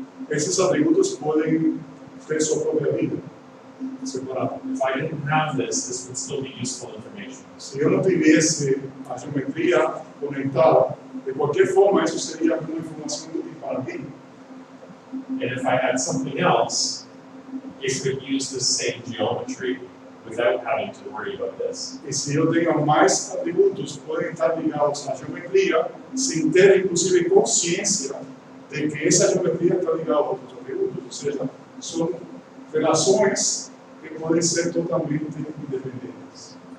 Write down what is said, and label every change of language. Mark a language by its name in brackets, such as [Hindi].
[Portuguese] Esses atributos podem ter sua própria vida, separada. [English] If I didn't have this, this would still be useful information. [Portuguese] Se eu não tivesse a geometria conectada, de qualquer forma, isso seria uma informação útil para mim. [English] And if I had something else, it could use the same geometry without having to worry about this. [Portuguese] E se eu tenho mais atributos, podem estar ligados à geometria, sem ter, inclusive, consciência de que essa geometria está ligada a outros atributos. Ou seja, são relações que podem ser totalmente independentes.